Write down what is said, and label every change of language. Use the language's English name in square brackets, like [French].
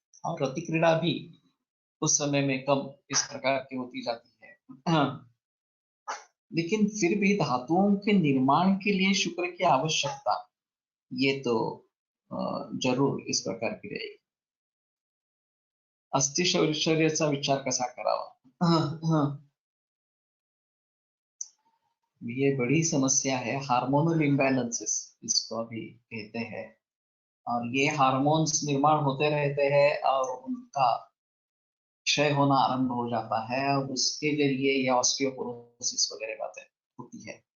[Hindi] और रति क्रीड़ा भी उस समय में कम इस प्रकार की होती जाती है। लेकिन फिर भी धातुओं के निर्माण के लिए शुक्र की आवश्यकता ये तो जरूर इस प्रकार की रहेगी। [Marathi] अस्थि शौर्याचा विचार कसा करावा? [Hindi] ये बड़ी समस्या है, हार्मोनल इम्बैलेंसेस इसको अभी कहते हैं। और ये हार्मोन्स निर्माण होते रहते हैं और उनका क्षय होना आरंभ हो जाता है और उसके जरिए ये ऑस्टियोपोरोसिस वगैरह बातें होती है।